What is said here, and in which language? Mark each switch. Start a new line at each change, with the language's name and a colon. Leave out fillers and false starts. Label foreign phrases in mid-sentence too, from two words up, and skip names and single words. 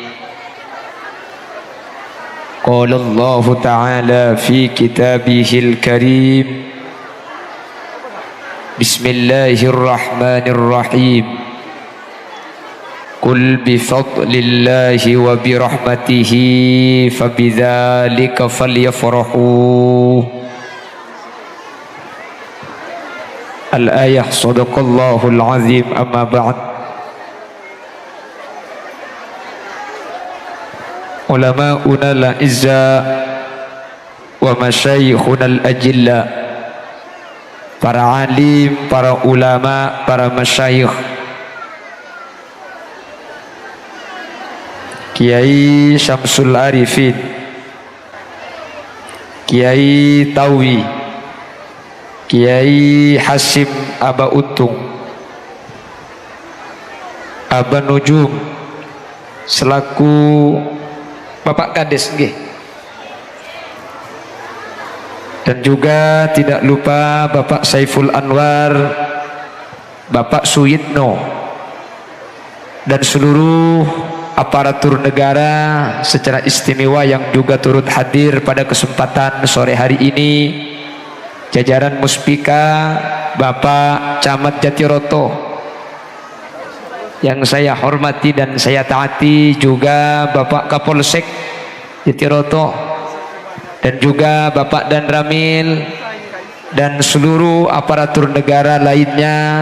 Arabic: قال الله تعالى في كتابه الكريم بسم الله الرحمن الرحيم قل بفضل الله وبرحمته فبذلك فليفرحوا. الآية صدق الله العظيم. أما بعد، علماؤنا الأعزة و مشايخنا الأجلة,
Indonesian: para alim, para ulama, para masyayikh, Kiai Syamsul Arifin, Kiai Tawi, Kiai Hasim Aba Utung, Aba Nujum, selaku Bapak Kades nggih. Dan juga tidak lupa Bapak Saiful Anwar, Bapak Suyitno, dan seluruh aparatur negara secara istimewa yang juga turut hadir pada kesempatan sore hari ini, jajaran Muspika, Bapak Camat Jatiroto yang saya hormati dan saya taati, juga Bapak Kapolsek Jatiroto, dan juga Bapak Dan Ramil, dan seluruh aparatur negara lainnya.